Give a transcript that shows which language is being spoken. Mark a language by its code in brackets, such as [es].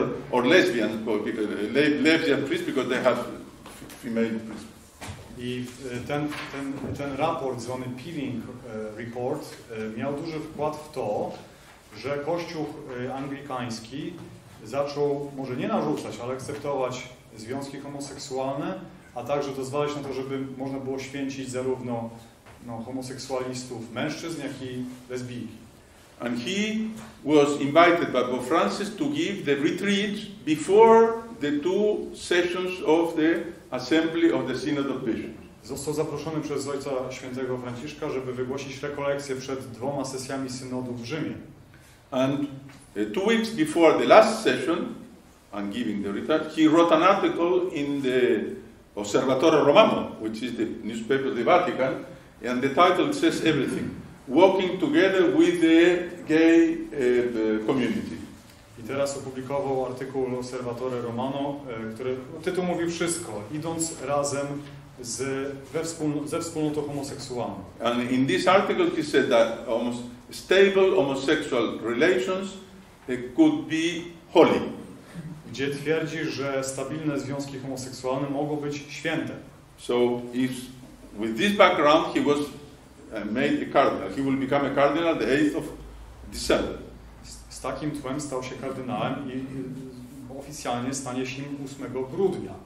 [en] Or lesbian priest, because they have female priests. [pl] I ten raport zwany Peeling Report miał duży wkład w to, że Kościół anglikański zaczął może nie narzucać, ale akceptować związki homoseksualne, a także dozwalać na to, żeby można było święcić zarówno homoseksualistów mężczyzn, jak i lesbijki. [en] And he was invited by Pope Francis to give the retreat before the two sessions of the Assembly of the Synod of Bishops. [pl] Został zaproszony przez Ojca Świętego Franciszka, żeby wygłosić rekolekcję przed 2 sesjami synodu w Rzymie. [en] And 2 weeks before the last session, and giving the retreat, he wrote an article in the Osservatore Romano, which is the newspaper of the Vatican, and the title says everything. Walking together with the gay community. [pl] I teraz opublikował artykuł Osservatore Romano, który tytuł mówi wszystko, idąc razem ze wspólnotą homoseksualną. [en] And in this article he said that stable homosexual relations could be holy. [pl] Gdzie twierdzi, że stabilne związki homoseksualne mogą być święte. [en] So with this background he was made a cardinal. He will become a cardinal the 8th of December. [pl] Z takim tłem stał się kardynałem i oficjalnie stanie się 8 grudnia.